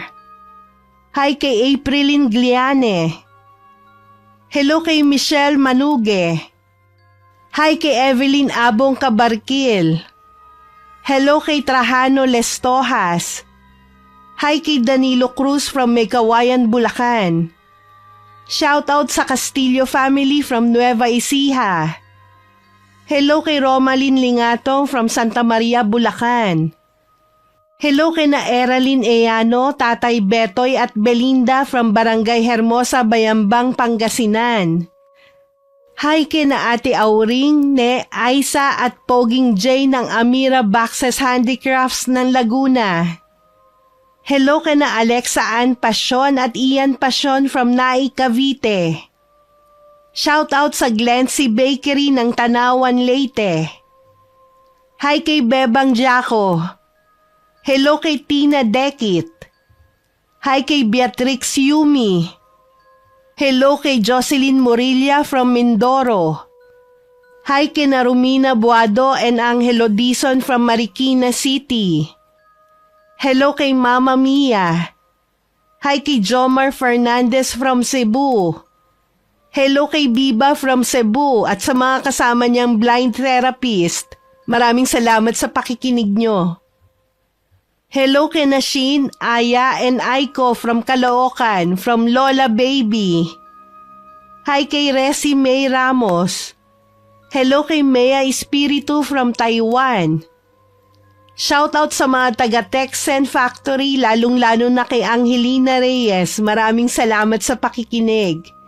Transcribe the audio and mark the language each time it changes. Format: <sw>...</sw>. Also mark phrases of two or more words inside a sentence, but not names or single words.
<tl>Hi kay Aprilin Gliane. Hello kay Michelle Manuge. Hi kay Evelyn Abong Kabarkil. Hello kay Trajano Lestojas. Hi kay Danilo Cruz from Megawayan, Bulacan.</tl> <en>Shout out</en> <tl>sa Castillo family from Nueva Ecija. Hello kay Romalyn Lingatong from Santa Maria, Bulacan. Hello kay na Eralyn Eyano, Tatay Betoy at Belinda from Barangay Hermosa, Bayambang, Pangasinan. Hi kay na Ate Auring, Ne, Aisa at Poging J ng Amira Boxes Handicrafts ng Laguna. Hello kay na Alexa Ann Pasyon at Ian Pasyon from Nai, Cavite.</tl> <en>Shout out</en> <tl>sa Glency Bakery ng Tanawan, Leyte. Hi kay Bebang Jaco. Hello kay Tina Dekit. Hi kay Beatrix Yumi. Hello kay Jocelyn Morilla from Mindoro. Hi kay na Romina Buado and Angelo Dizon from Marikina City. Hello kay Mama Mia. Hi kay Jomar Fernandez from Cebu. Hello kay Biba from Cebu at sa mga kasama niyang</tl> <en>blind therapist.</en> <tl>Maraming salamat sa pakikinig nyo. Hello kay Nashin, Aya and Aiko from Caloocan, from Lola Baby. Hi kay Resi May Ramos. Hello kay Mea Espiritu from Taiwan. Shoutout sa mga taga Texen Factory, lalong-lalo na kay Angelina Reyes. Maraming salamat sa pakikinig.</tl>